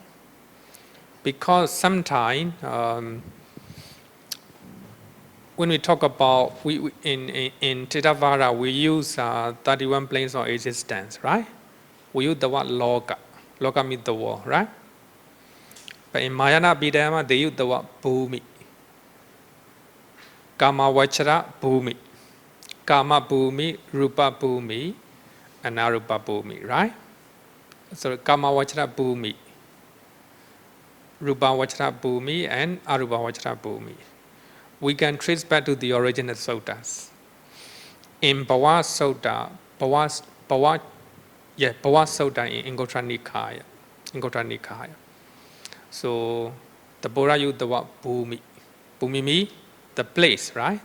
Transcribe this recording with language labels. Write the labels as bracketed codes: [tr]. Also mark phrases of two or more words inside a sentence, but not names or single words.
[en] Because sometimes when we talk about in Theravada, we use 31 planes of existence, right? We use the word loka. Loka means the world, right? But in Mahayana Abhidhamma, they use the word bhumi. [pi] Kama vachara bhumi. Kama bhumi, rupa bhumi, and arupa bhumi, right? So kama vachara bhumi. Rupa vachara bhumi and arupa vachara bhumi. [en] We can trace back to the original suttas. In Bhava Sutta, Bhava Sutta in Anguttara Nikaya. So the Buddha used the word bhumi. Bhumi means the place, right?